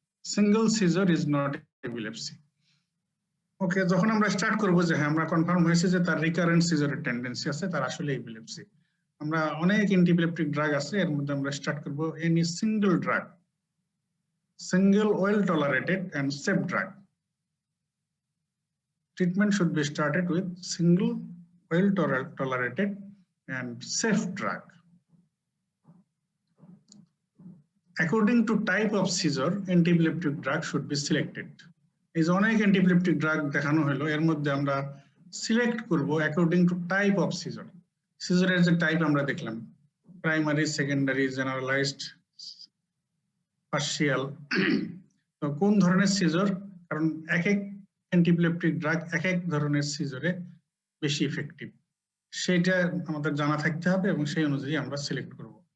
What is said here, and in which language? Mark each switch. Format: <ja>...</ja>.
<bn>Single caesar is not epilepsy. ওকে, যখন আমরা start করব যে হ্যাঁ আমরা কনফার্ম হয়েছে যে তার রিকারেন্ট সিজারের টেন্ডেন্সি আছে, তার আসলে এপিলেপসি, আমরা অনেক অ্যান্টিএপিলেপটিক ড্রাগ আছে, এর মধ্যে আমরা স্টার্ট করব any single drug,</bn> <en>single well tolerated and safe drug. Treatment should be started with single well tolerated and safe drug. According to type of seizure, antiepileptic drug should be selected.</en> <bn>Is অনেক antiepileptic drug দেখানো হলো, এর মধ্যে আমরা select করব</bn> <en>according to type of seizure.</en> <bn>Seizure এর যে type আমরা দেখলাম, প্রাইমারি, সেকেন্ডারি, জেনারেলাইজড, পার্শিয়াল। তো কোন ধরনের সিজার, কারণ এক এক অ্যান্টিএপিলেপটিক ড্রাগ এক এক ধরনের সিজারে বেশি ইফেক্টিভ, সেটা আমাদের জানা থাকতে হবে এবং সেই অনুযায়ী আমরা সিলেক্ট করব।</bn>